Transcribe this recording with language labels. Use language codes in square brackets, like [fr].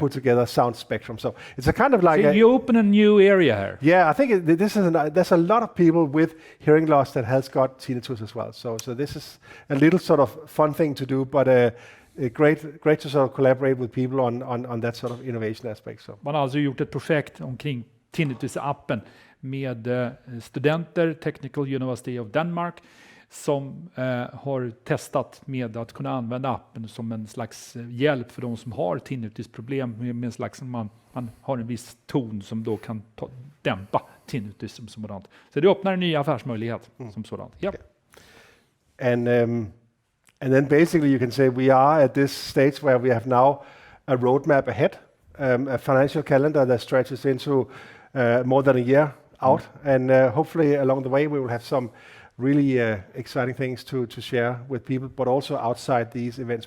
[en] put together sound spectrum. So it's a kind of like So you open a new area here. yeah, I think there's a lot of people with hearing loss that has got tinnitus as well. So this is a little sort of fun thing to do, but great to sort of collaborate with people on that sort of innovation aspect. So. [sv] Man har alltså gjort ett projekt omkring Tinnitus-appen med studenter, Technical University of Denmark, som har testat med att kunna använda appen som en slags hjälp för de som har tinnitusproblem med en slags, man har en viss ton som då kan dämpa tinnitus som sådant. Så det öppnar en ny affärsmöjlighet som sådant. Ja. [en] Okay. And then basically you can say we are at this stage where we have now a roadmap ahead, a financial calendar that stretches into more than a year out, and hopefully along the way we will have some really exciting things to share with people, but also outside these events.